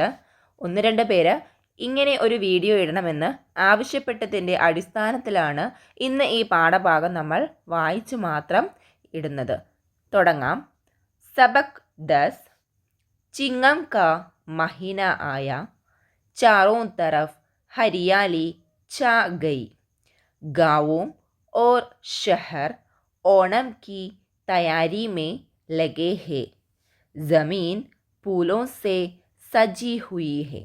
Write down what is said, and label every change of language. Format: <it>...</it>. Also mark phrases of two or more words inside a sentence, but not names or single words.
<ml>ഒന്ന് രണ്ട് പേര് ഇങ്ങനെ ഒരു വീഡിയോ ഇടണമെന്ന് ആവശ്യപ്പെട്ടതിൻ്റെ അടിസ്ഥാനത്തിലാണ് ഇന്ന് ഈ പാഠഭാഗം നമ്മൾ വായിച്ചു മാത്രം ഇടുന്നത്.</ml> <hi>തുടങ്ങാം. सबक 10. चिंगम का महीना आया, चारों तरफ हरियाली छा गई. गाँवों और शहर ओणम की तैयारी में लगे हैं. ज़मीन फूलों से सजी हुई है.</hi>